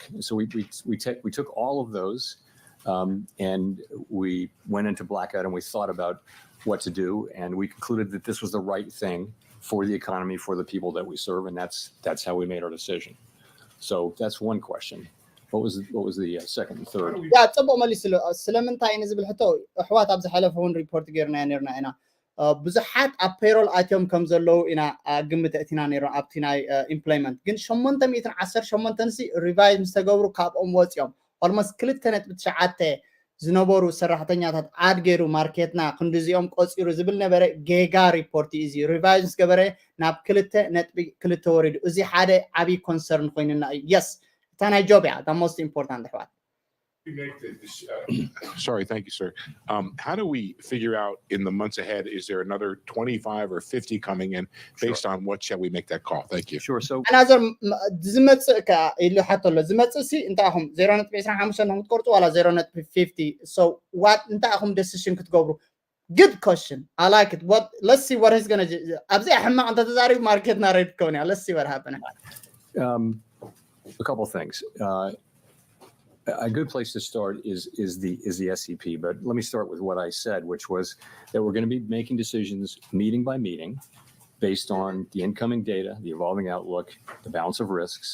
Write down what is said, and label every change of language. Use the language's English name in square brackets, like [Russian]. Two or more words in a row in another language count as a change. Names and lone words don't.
[English] So we took all of those and we went into blackout and we thought about what to do, and we concluded that this was the right thing for the economy, for the people that we serve, and that's how we made our decision. So that's one question. What was the second and third? Yeah, [Tigrinya] ጽቡቕ መሊስሉ ስለምንታይ እዩ ዝብል ሕቶ ኣሕዋት ኣብ ዝሓለፈ እውን ሪፖርት ጌርና ነርና ኢና ብዙሓት ኣብ ፔሮል ኣትዮም ከም ዘለዉ ኢና ግምት እቲና ነይሩ ኣብቲ ናይ ኢምፕሎይመንት ግን 818 ሲ ሪቫይዝ ምስ ተገብሩ ካብኦም ወፂኦም ኦልሞስት 2.9 ዝነበሩ ሰራሕተኛታት ዓድ ገይሩ ማርኬትና ክንዲዚኦም ቆፂሩ ዝብል ነበረ ጌጋ ሪፖርት እዚ ሪቫይዝ ገበረ ናብ 2.2 ወሪዱ እዚ ሓደ ዓቢ ኮንሰርን ኮይኑና yes እታ ናይ ጆብ እያ [English] the most important [Tigrinya] ኣሕዋት [English] Sorry, thank you, sir. How do we figure out in the months ahead, is there another 25 or 50 coming in based on what shall we make that call? Thank you. Sure. So [Tigrinya] another ዝመጽእ ከ ኢሉ ሓተሎ ዝመጽእ ሲ እንታይ ኣኹም 0.25 ነው ትቆርጡ ዋላ 0.50 [English] so what [Tigrinya] እንታይ ኣኹም decision ክትገብሩ [English] good question I like it what let's see what he's going to [Tigrinya] ኣብዚ ኣሕማቕ እንተ ተዛሪብ ማርኬት ና ሬድ ከውንያ [English] let's see what happens a couple of things a good place to start is the SEP, but let me start with what I said, which was that we're going to be making decisions meeting by meeting based on the incoming data, the evolving outlook, the balance of risks.